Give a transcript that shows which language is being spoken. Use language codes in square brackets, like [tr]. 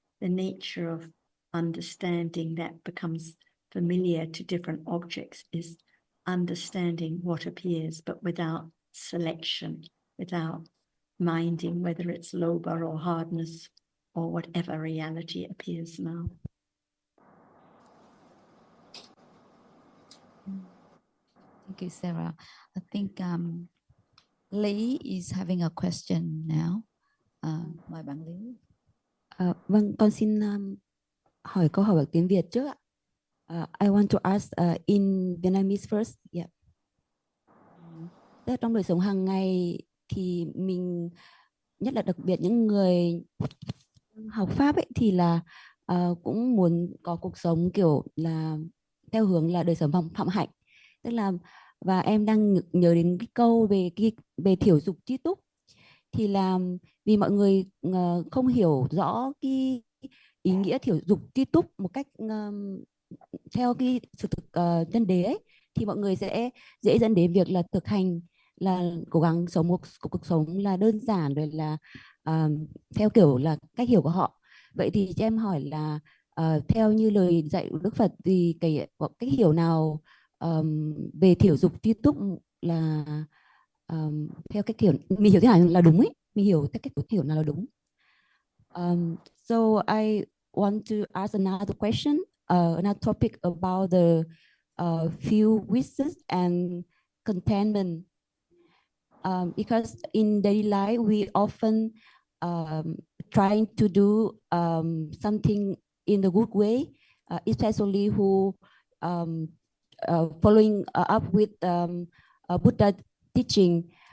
[en] The nature of understanding that becomes familiar to different objects is understanding what appears, but without selection, without minding whether it's lobha or hardness or whatever reality appears now. Thank you, Sarah. I think Lee is having a question now. [vi] Mời bạn Lý. Vâng, con xin hỏi câu hỏi bằng tiếng Việt trước ạ. [en] I want to ask in Vietnamese first. Yeah. [vi] Tức là trong đời sống hàng ngày thì mình, nhất là đặc biệt những người học Pháp ấy, thì là cũng muốn có cuộc sống kiểu là theo hướng là đời sống phạm hạnh. Tức là, và em đang nhớ đến cái câu về thiểu dục tri túc, thì là vì mọi người không hiểu rõ cái ý nghĩa thiểu dục tri túc một cách theo cái sự thực chân đế ấy, thì mọi người sẽ dễ dẫn đến việc là thực hành, là cố gắng sống một cuộc sống là đơn giản, rồi là theo kiểu là cách hiểu của họ. Vậy thì cho em hỏi là theo như lời dạy của Đức Phật thì có cách hiểu nào về thiểu dục tri túc là theo cách hiểu mình hiểu thế nào là đúng ấy, mình hiểu theo cách hiểu nào là đúng. [en] So I want to ask another question, another topic about the few wishes and contentment. Because in daily life we often trying to do something in the good way, especially who following up with Buddha teaching.